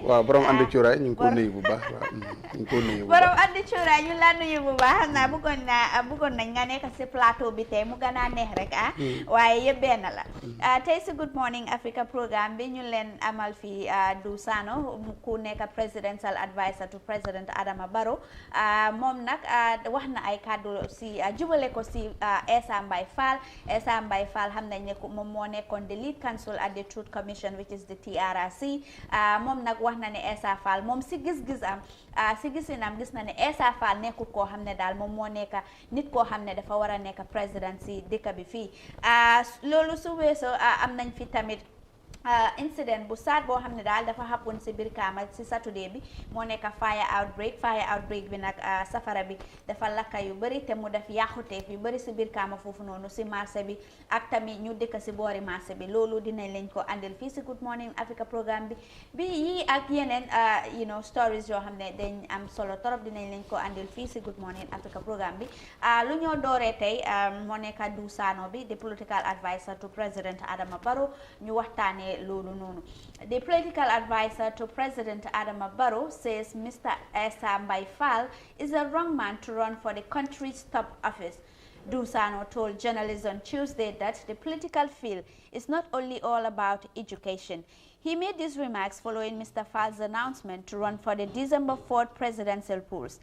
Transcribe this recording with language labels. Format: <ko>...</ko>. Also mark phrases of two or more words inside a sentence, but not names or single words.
<wo>waaw borom andi cuuraay ñu ngi ko nuyu bu baax waaw ñu ngi ko nuyu bu baax borom andi cuuraay ñu la nuyu bu baax xam naa bëggoon nañ nga nekk si plateau bi tey mu gën a neex rek waaye yëpp benn la tey si Good Morning Africa programme bi ñu leen amal fii Du Sano ku nekk</wo> <en>presidential advisor to President Adama Barrow</en> <wo>moom nag wax na ay kàddu si jubale ko si Essa Mbye Fall xam nañ ne moom moo nekkoon</wo> <en>the lead counsel at the Truth Commission which is the TRRC</en> <wo>moom nag wax na ne Essa Fall moom si gis-gisam si gisinam gis na ne Essa Fall nekkul koo xam ne daal moom moo nekk nit koo xam ne dafa war a nekk président si dëkk bi fii loolu su weesoo am nañ fi tamit incident bu saat boo xam ne daal dafa happen si biir Kaama si Saturday bi moo nekk</wo> <en>fire outbreak</en> <wo>bi nag safara bi dafa lakka yu bëri te mu def yàquteef yu bëri si biir Kaama foofu noonu si marché bi ak tamit ñu dëkk si boori marché bi loolu dinañ leen ko andil fii si Good Morning Africa programme bi yii ak yeneen stories yoo xam ne dañ am solo torop dinañ leen ko andil fii si Good Morning Africa programme bi lu ñoo dooree tey moo nekk Du Sano bi</wo> <en>the political advisor to President Adama Barrow</en> <wo>ñu waxtaane loolu noonu.</wo> <en>The political advisor to President Adama Barrow says Mr. Essa Mbye Fall is a wrong man to run for the country's top office. Du Sano told journalists on Tuesday that the political field is not only all about education. He made these remarks following Mr. Fall's announcement to run for the December 4th presidential polls.</en>